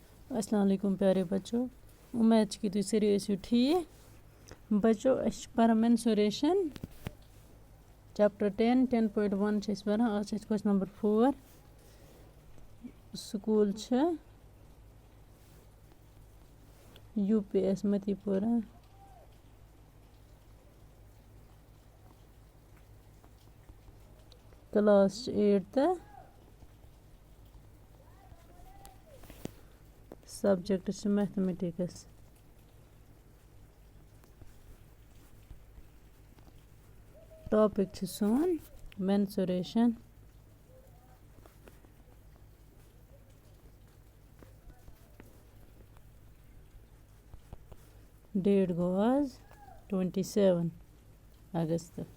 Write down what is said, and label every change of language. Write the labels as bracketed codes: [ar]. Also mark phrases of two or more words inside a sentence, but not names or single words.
[ar] السلام علیکم [ur] پیارے بچوں، امید کہ تم سارے [ks] ٲسِو ٹھیٖک बच्चों أسۍ چھِ پَران [en] mensuration chapter 10 10.1 [ks] چھِ أسۍ پَران آز چھِ اَسہِ [en] question number 4 [ks] سکوٗل چھِ UPS متی پورہ کلاس چھِ 8th سبجیکٹ چھِ میتھمیٹکس ٹاپک چھِ سون mensuration ڈیٹ گوٚو آز 27 اگست